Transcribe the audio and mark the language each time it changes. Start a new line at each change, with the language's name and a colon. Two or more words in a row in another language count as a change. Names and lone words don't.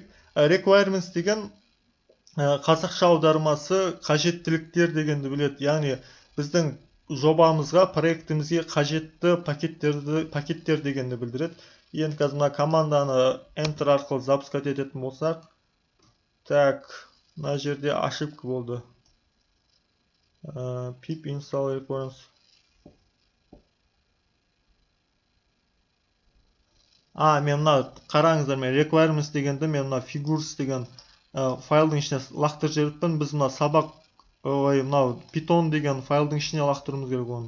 Kazakh: Requirements деген қазақша аудармасы қажеттіліктер дегенді біледі. Яғни біздің жобамызға, проектімізге қажетті пакеттер дегенді білдіреді. Енді қазір мына команданы Enter арқылы запускать ететін болсақ, так, мына жерде ошибка болды.
English: Pip install requirements.
Kazakh: Мен мына қараңыздар, мен requirements дегенді мен мына figures деген файлдың ішіне лақтырып жіберіппін. Біз мына сабақ мынау Python деген файлдың ішіне лақтыруымыз керек оны.